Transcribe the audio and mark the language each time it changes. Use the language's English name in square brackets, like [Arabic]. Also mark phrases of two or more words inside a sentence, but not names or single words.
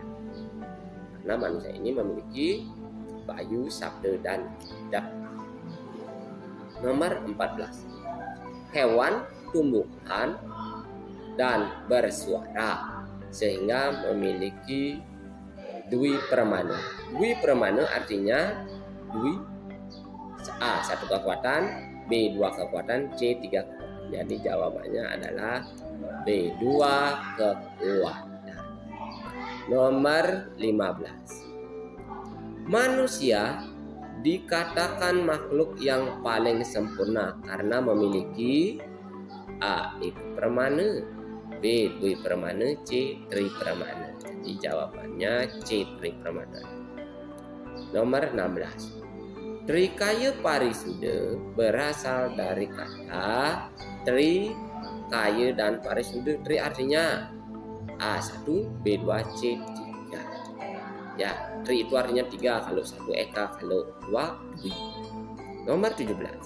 [Indonesian] Karena manusia ini memiliki bayu, sabda, dan idap. Nomor 14. Hewan, tumbuhan, dan bersuara sehingga memiliki dwi permana. Dwi permana artinya dwi A. Satu kekuatan, B. Dua kekuatan, C. Tiga kekuatan. Jadi jawabannya adalah B. Dua kekuatan. Nomor 15. Manusia dikatakan makhluk yang paling sempurna karena memiliki A. Eka permana, B. Dwi permana, C. Tri permana. Jadi jawabannya C. Tri permana. Nomor 16. Trikaya parisuda berasal dari kata tri, kaya, dan parisuda. Tri artinya A1, B2, C3. Ya, tri itu artinya 3, kalau 1 eka, kalau 2 dwi. Nomor 17.